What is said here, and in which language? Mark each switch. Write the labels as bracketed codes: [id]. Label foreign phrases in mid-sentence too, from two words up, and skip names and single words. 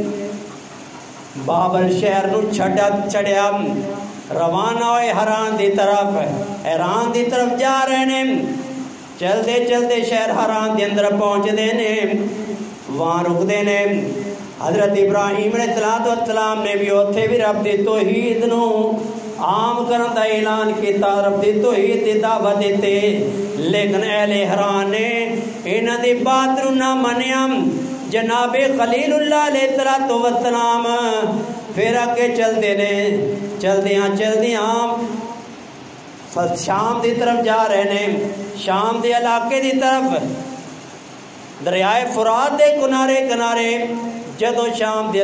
[pa] بابل شہر نو چڑیا روانہ ہوئے حران دی طرف جا رہے ہیں چلتے چلتے شہر حران دی اندر پہنچ دے نے وہاں رک دے نے حضرت ابراہیم علیہ السلام نے بھی اتھے بھی رب دی توحید نو عام کرن دا اعلان کیتا رب دی توحید دی دعوت دیتے لیکن اہل حران نے انہاں دی بات نو نہ منیا جناب خلیل اللہ علیہ السلام پھر آگے چلتے نے چلدیاں شام دی طرف جا رہے نے شام دے علاقے دی طرف دریائے فرات دے کنارے جدو شام دے